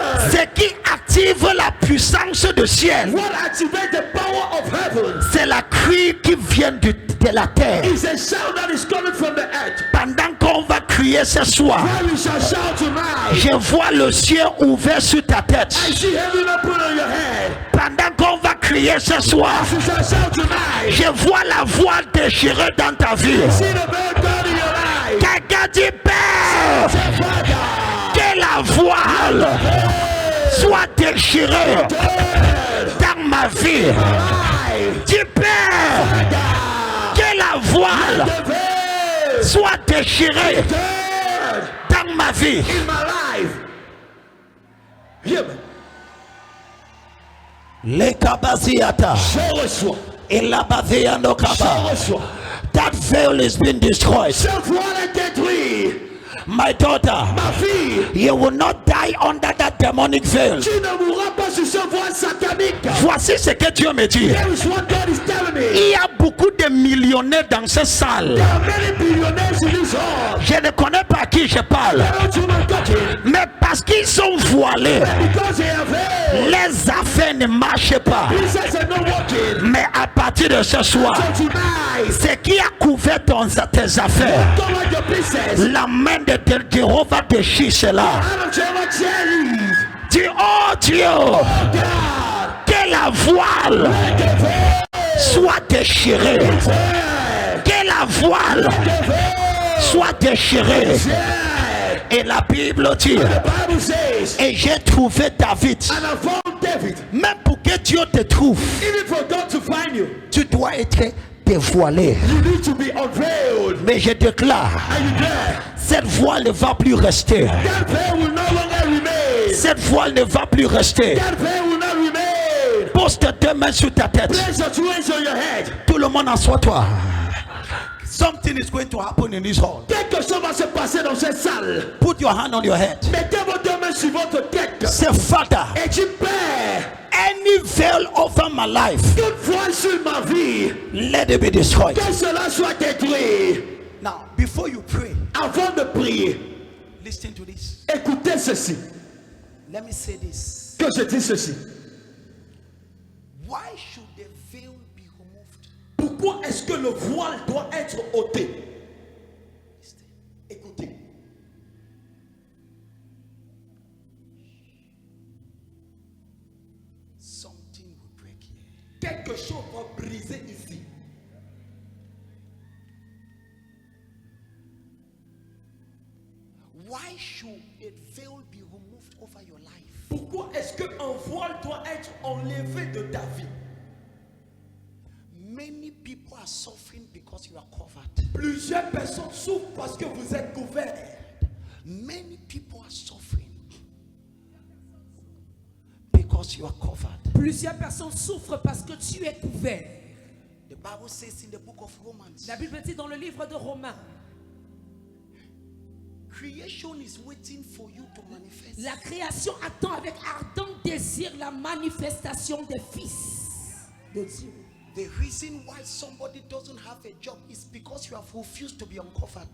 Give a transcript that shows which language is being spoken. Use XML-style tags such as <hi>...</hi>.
<fr>Ce qui active la puissance du ciel,</fr> <en>What activates the power of heaven</en> <fr>c'est la cri qui vient de la terre.</fr> <en>is a shout that is coming from the earth.</en> <fr>Pendant qu'on va crier ce soir,</fr> <en>While we shall shout tonight,</en> <fr>je vois le ciel ouvert sur ta tête.</fr> <en>I see heaven open on your head.</en> <fr>Pendant qu'on va crier ce soir,</fr> <en>We shall shout tonight.</en> <fr>je vois la voile déchirée dans ta vie.</fr> <en>See the veil torn in your life.</en> <fr>Quelqu'un dit Père,</fr> <en>Say, Father,</en> <fr>que la voile soit déchirée dans ma vie. Dis Père, que la voile</fr> <en>the veil</en> <fr>soit déchirée</fr> <en>torn</en> <fr>dans ma vie.</fr> <en>in my life. Hear me. Les kabasiata</en> <fr>Je reçois. et la baviano Je kaba. reçois.</fr> <en>That veil has been destroyed.</en> <fr>Cette voile est détruite.</fr> <en>My daughter,</en> <fr>Ma fille,</fr> <en>you will not die under that demonic veil.</en> <fr>tu ne mourras pas sur ce voile satanique. Voici ce que Dieu me dit.</fr> <en>There is what God is telling me.</en> <fr>Il y a beaucoup de millionnaires dans cette salle.</fr> <en>There are many billionaires in this hall.</en> <fr>Je ne connais pas à qui je parle.</fr> <en>I don't know about it.</en> <fr>Mais parce qu'ils sont voilés,</fr> <en>Because they have veiled.</en> <fr>les affaires ne marchent pas.</fr> <en>Business are not working.</en> <fr>Mais à partir de ce soir,</fr> <en>So tonight,</en> <fr>ce qui a couvert tes affaires,</fr> <en>cover your business.</en> <fr>la main de Jéhovah déchire cela.</fr> <en>Out of Jehovah Jerry.</en> <fr>Dis, oh Dieu,</fr> <en>God,</en> <fr>que la voile</fr> <en>let the veil</en> <fr>soit déchirée.</fr> <en>tear.</en> <fr>Que la voile</fr> <en>The veil</en> <fr>soit déchirée.</fr> <en>tear.</en> <fr>Et la Bible dit,</fr> <en>The Bible says,</en> <fr>et j'ai trouvé David.</fr> <en>and I found David.</en> <fr>Même pour que Dieu te trouve,</fr> <en>Even for God to find you,</en> <fr>tu dois être dévoilé.</fr> <en>you need to be unveiled.</en> <fr>Mais je déclare,</fr> <en>Are you there?</en> <fr>cette voile ne va plus rester.</fr> <en>That veil will no longer remain.</en> <fr>Cette voile ne va plus rester.</fr> <en>That veil will not remain.</en> <fr>Pose tes deux mains sur ta tête.</fr> <en>Place your two hands on your head.</en> <fr>Tout le monde assois-toi.</fr> <en>Something is going to happen in this hall.</en> <fr>Quelque chose va se passer dans cette salle.</fr> <en>Put your hand on your head.</en> <fr>Mettez vos deux mains sur votre tête.</fr> <en>Say, Father,</en> <fr>Et dis, Père,</fr> <en>any veil over my life,</en> <fr>toute voile sur ma vie,</fr> <en>let it be destroyed.</en> <fr>que cela soit détruit.</fr> <en>Now, before you pray,</en> <fr>Avant de prier,</fr> <en>listen to this.</en> <fr>écoutez ceci.</fr> <en>Let me say this.</en> <fr>Que je dis ceci.</fr> <en>Why should the veil be removed?</en> <fr>Pourquoi est-ce que le voile doit être ôté? Écoutez.</fr> <en>Something will break here.</en> <fr>Quelque chose va briser ici.</fr> <en>Why should a veil be removed over your life?</en> <fr>Pourquoi est-ce qu'un voile doit être enlevé de ta vie?</fr> <en>Many people are suffering because you are covered.</en> <fr>Plusieurs personnes souffrent parce que vous êtes couverts.</fr> <en>Many people are suffering because because you are covered.</en> <fr>Plusieurs personnes souffrent parce que tu es couvert.</fr> <en>The Bible says in the book of Romans,</en> <fr>La Bible dit dans le livre de Romains,</fr> <en>creation is waiting for you to manifest.</en> <fr>la création attend avec ardent désir la manifestation des fils de Dieu.</fr> <en>The reason why somebody doesn't have a job is because you have refused to be uncovered.</en>